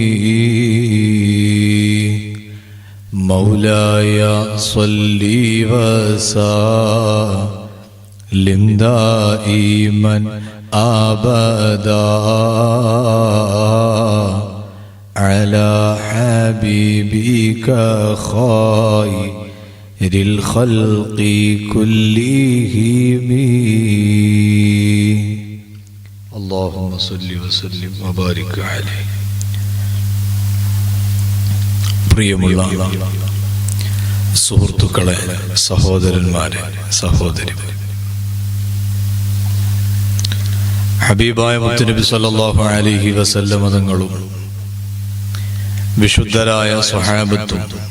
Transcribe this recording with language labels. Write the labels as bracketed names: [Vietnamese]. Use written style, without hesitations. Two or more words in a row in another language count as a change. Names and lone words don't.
[Arabic] مولاي صل وسلم دائما أبدا على حبيبك خير الخلق كلهم. اللهم صل وسلم وبارك عليه. [Malayalam] പ്രിയമുള്ള സുഹൃത്തുക്കളെ, സഹോദരന്മാരെ, സഹോദരിമാരെ, ഹബീബായ മുത്തുനബി [Arabic] صلى الله عليه وسلم [Malayalam] തങ്ങളും വിശുദ്ധരായ സ്വഹാബത്തും